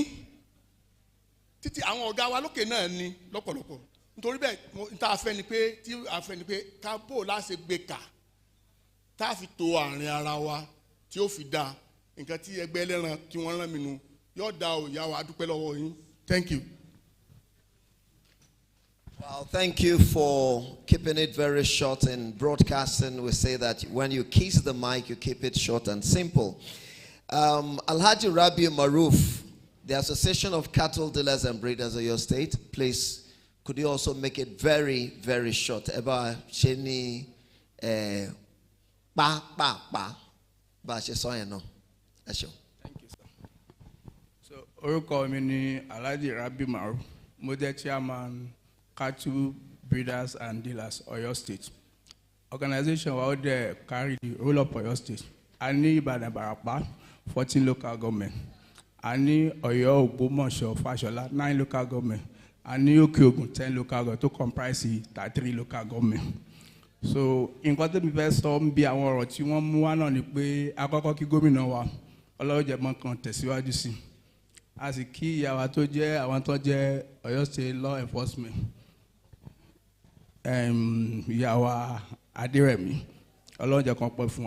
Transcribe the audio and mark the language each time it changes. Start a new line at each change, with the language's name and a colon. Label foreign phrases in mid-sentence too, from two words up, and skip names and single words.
Yoruba: Títí àwọn ọ̀gá wa lókè náà ni lọ́pọ̀lọpọ̀. Nítorí bẹ́ẹ̀ tá a fẹ́ ni pé ká bò láṣẹ gbé kà tá a fi to àárín ara wa tí ó fi da nǹkan tí ẹgbẹ́ ẹlẹ́ran tí wọ́n rán mi nu yóò da òòyà wa dúpẹ́ lọ́wọ́ yín.
English: Thank you. Well, thank you for keeping it very short in broadcasting. We say that when you kiss the mic, you keep it short and simple. Alhaji Rabi Maruf, the Association of Cattle Dealers and Breeders of your state, please, could you also make it very, very short? Eba Sheni Ba she saw you no. Thank you, sir. So,
Yoruba: orúkọ mi ni Alhaji Rabi Maruf,
English: Model Chairman, Cattle Breeders and Dealers, Oyo State. Organization wa there carry the role of Oyo State. Ani Ibadan Barapa, 14 local government. Ani Oyo Ogbomoso Fashola, 9 local government. Ani Oke Ogun, 10 local government, to comprise 33 local government. So,
Yoruba: nǹkan tó mi fẹ́ sọ ń bí àwọn ọ̀rọ̀ tí wọ́n mú wá náà ni pé àkọ́kọ́ kí gómìnà wa ọlọ́jẹ̀mọ́ kan tẹ̀síwájú sí. A sì kí ìyàwó tó jẹ́ àwọn tó jẹ́ Oyo State Law Enforcement. Ìyàwó Adérẹ̀mí ọlọ́jẹ̀ kan pẹ́ fún wa.